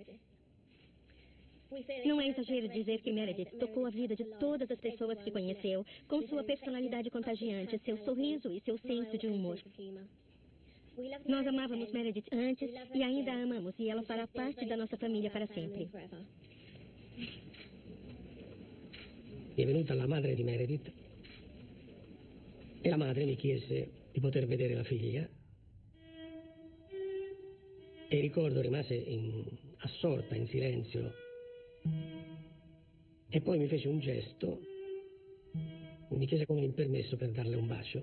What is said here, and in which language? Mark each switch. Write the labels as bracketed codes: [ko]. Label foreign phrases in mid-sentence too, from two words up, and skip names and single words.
[pt] Não é exagero dizer que Meredith tocou a vida de todas as pessoas que conheceu, com sua personalidade contagiante, seu sorriso e seu senso de humor. Nós amávamos Meredith antes e ainda a amamos, e ela fará parte da nossa família para sempre. [it] Mi è venuta la madre di Meredith e la madre mi chiese di poter vedere la figlia e ricordo rimase assorta in silenzio e poi mi fece un gesto, mi chiese come il permesso per darle un bacio.